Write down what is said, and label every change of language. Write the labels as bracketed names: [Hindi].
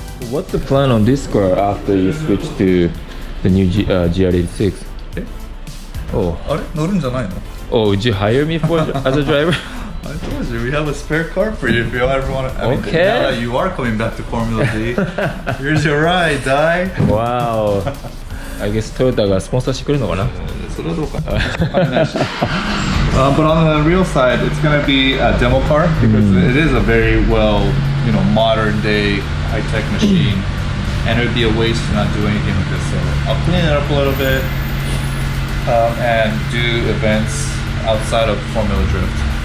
[English] What's the plan on this car after you switch to the new GR86? Oh. Oh, would you hire me as a driver? I told you, we have a spare car for you if you ever want to. Okay. Now that you are coming back to Formula D, here's your ride, Dai. Wow. I guess [Japanese] Toyota がスポンサーしてくれるのかな? [English] But on the real side, it's going to be a demo car because it is a very well, modern day high-tech machine, and it would be a waste to not do anything with this. So I'll clean it up a little bit and do events outside of Formula Drift.